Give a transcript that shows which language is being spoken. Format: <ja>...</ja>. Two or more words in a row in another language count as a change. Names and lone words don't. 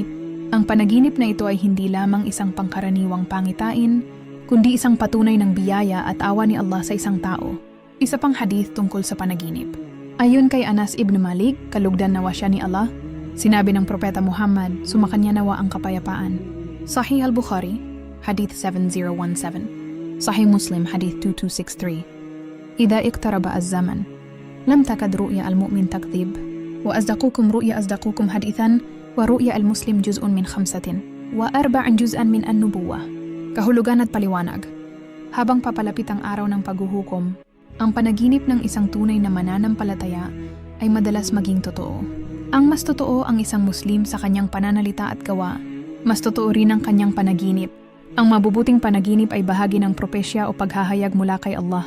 <tl>Ang panaginip na ito ay hindi lamang isang pangkaraniwang pangitain, kundi isang patunay ng biyaya at awa ni Allah sa isang tao. Isa pang hadith tungkol sa panaginip. Ayon kay Anas ibn Malik, kalugdan nawa siya ni Allah, sinabi ng Propeta Muhammad, sumakanya nawa ang kapayapaan. Sahih al-Bukhari, Hadith 7017. Sahih Muslim, Hadith 2263.</tl> <ar>"إذا اقترب الزمان، لم تكد رؤيا المؤمن تكذب، وأصدقكم رؤيا أصدقكم حديثا، ورؤيا المسلم جزء من خمسة وأربعين جزءا من النبوة."</ar> <tl>Kahulugan at paliwanag. Habang papalapit ang araw ng paghuhukom, ang panaginip ng isang tunay na mananampalataya ay madalas maging totoo. Ang mas totoo ang isang Muslim sa kanyang pananalita at gawa, mas totoo rin ang kanyang panaginip. Ang mabubuting panaginip ay bahagi ng propesya o paghahayag mula kay Allah.</tl>